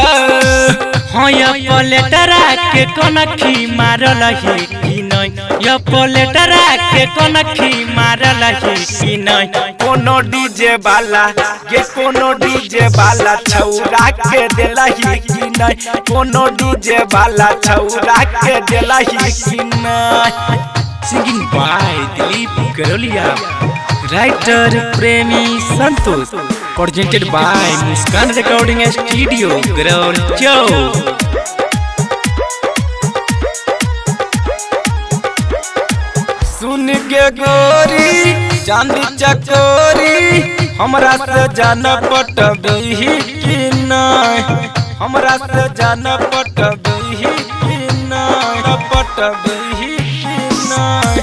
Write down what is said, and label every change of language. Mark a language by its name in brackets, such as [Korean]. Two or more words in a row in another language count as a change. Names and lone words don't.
[Maithili] हाँ ये पलेटरा के कनखी मारल है कि नहीं, ये पलेटरा के कनखी मारल है कि नहीं। कोनो डीजे वाला ये कोनो डीजे वाला छौरा के देला ही कि नहीं, कोनो डीजे वाला छौरा के देला ही कि नहीं। [English] Singing by Dilip Garolia. Writer Premi Santosh. Presented by Muskan Recording Studio, Garolia. [Maithili] सुन के गोरी चांदी चकोरी हमरा से जान पटबी कि नहीं, हमरा से जान पटबी कि नहीं, पटबी कि नहीं।